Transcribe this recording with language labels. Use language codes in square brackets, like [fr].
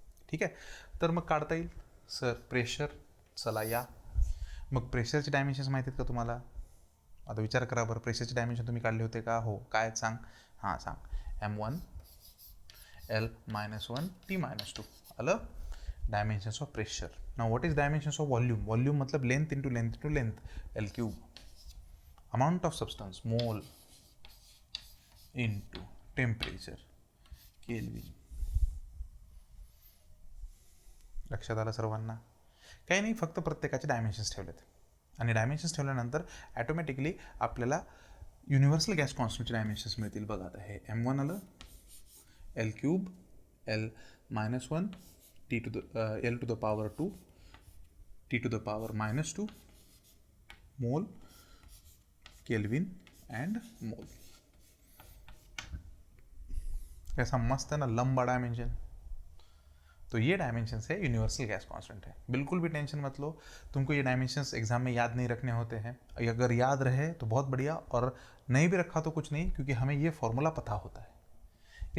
[mr] ठीक आहे, तर मग काढता येईल सर प्रेशर। चला या, मग प्रेशरचे डायमेन्शन्स माहिती आहेत का तुम्हाला? आता विचार करा बरं, प्रेशरचे डायमेन्शन तुम्ही काढले होते का? हो, काय आहेत सांग? हां सांग, M1 L -1 T -2 आलं dimensions of pressure. [en] Now what is dimensions of volume? [hi] Volume मतलब length into length into length, L³। [en] Amount of substance, mole into temperature, kelvin. [mr] लक्षात आलं सर्वांना? काही नाही, फक्त प्रत्येकाचे डायमेन्शन्स ठेवलेत आणि डायमेन्शन्स ठेवल्यानंतर ॲटोमॅटिकली आपल्याला युनिव्हर्सल गॅस कॉन्स्टंटचे डायमेन्शन्स मिळतील। बघा आता हे M1 आलं, L³ L -1 L to the power 2 T to the power -2, मोल, केल्विन एंड मोल। [hi] कैसा मस्त है ना, लंबा डायमेंशन। तो ये डायमेंशंस है, यूनिवर्सल गैस कांस्टेंट है। बिल्कुल भी टेंशन मत लो, तुमको ये डायमेंशंस एग्जाम में याद नहीं रखने होते हैं। अगर याद रहे तो बहुत बढ़िया, और नहीं भी रखा तो कुछ नहीं, क्योंकि हमें ये फॉर्मूला पता होता है।